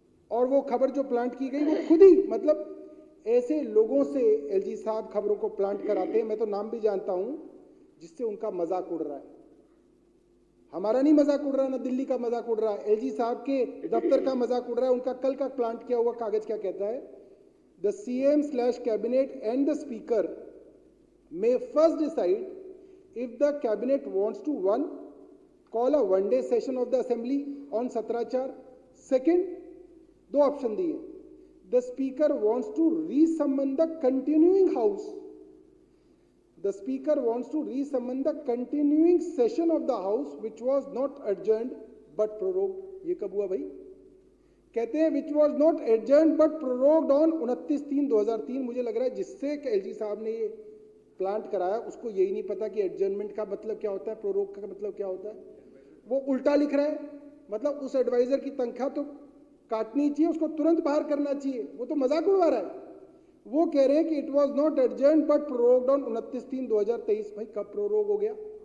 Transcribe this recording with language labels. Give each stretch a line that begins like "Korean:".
Hindi: और वो खबर जो प्लांट की गई वो खुद ही, मतलब ऐसे लोगों से एलजी साहब खबरों को प्लांट कराते हैं, मैं तो नाम भी जानता हूं, जिससे उनका मजाक उड़ रहा है। हमारा नहीं मजाक उड़ रहा, ना दिल्ली का मजाक उड़ रहा है, एलजी साहब के दफ्तर का मजाक उड़ रहा है। उनका कल का प्लांट किया हुआ कागज क्या कहता है?
English: The CM cabinet and the speaker may first decide if the cabinet wants to one call a one-day session of the assembly on 17/4. Second,
Hindi: दो ऑप्शन दिए,
English: the speaker wants to re-summon the continuing house. The speaker wants to re-summon the continuing session of the house which was not adjourned but prorogued.
Hindi: ये कब हुआ भाई? कहते हैं
English: which was not adjourned but prorogued on 29/3/2003।
Hindi: मुझे लग रहा है जिससे एलजी साहब ने ये प्लांट कराया उसको यही नहीं पता कि एडजर्नमेंट का मतलब क्या होता है, प्रोरोग का मतलब क्या होता है। वो उल्टा लिख रहा है, मतलब उस एडवाइजर की तनख्वाह तो काटनी चाहिए, उसको तुरंत बाहर करना चाहिए, वो तो मजाक उड़वा रहा है। वो कह रहे हैं कि
English: It was not adjourned but prorogued on 29/3/2023।
Hindi: भाई कब प्रोरोग हो गया?